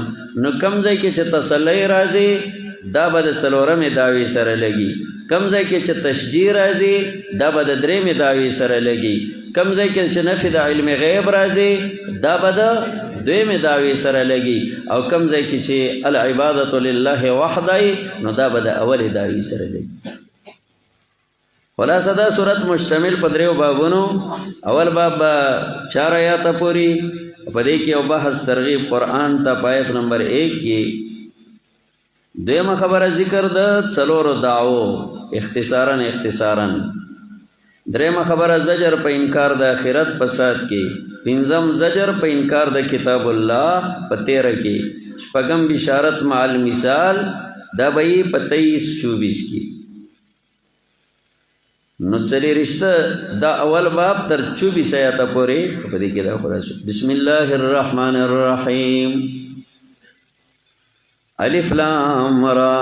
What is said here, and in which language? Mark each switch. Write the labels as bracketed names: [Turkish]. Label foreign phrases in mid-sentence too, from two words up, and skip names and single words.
[Pashto] نو کم ځای کې چې تسلی راځي دا به د څلورمې دعوې سره لګي. کم ځای کې چې تشجیع راځي دا به د درېمې دعوې سره لګي. کم ځای کې چې نفي د علم غیب راځي دا به د دویمې دعوې سره لګي. او کم ځای کې چې [Arabic] العبادة لله وحده [Pashto] نو دا به د اولې دعوې سره لګي. خلاصه دا صورت مشتمل په دریو بابونو. اول باب 4 آیاته پوری په دې کې یو بحث ترغیب قرآن ته په آیت نمبر 1 کې. دویمه خبره ذکر د څلورو دعوو اختصارا. دریمه خبره زجر په انکار د آخرت په سات کې. پنځم زجر په انکار د کتاب الله په 13 کې. شپږم بشارت [Arabic] مع المثال [Pashto] دا به په 23-24 کې. نو چلی رشته دا اول باب تر 24 آیاته پورې په دې کې دا خلاص. [Arabic] بسم الله الرحمن الرحیم. الف لام را.